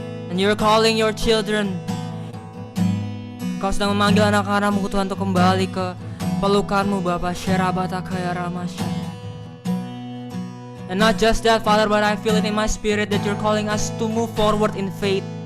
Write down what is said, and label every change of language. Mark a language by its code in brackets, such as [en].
[en] And you're calling your children. [id] Kau sedang memanggil anak-anakmu Tuhan untuk kembali ke pelukanmu Bapa. Sherabata kaya Ramasya. [en] And not just that, Father, but I feel it in my spirit that you're calling us to move forward in faith.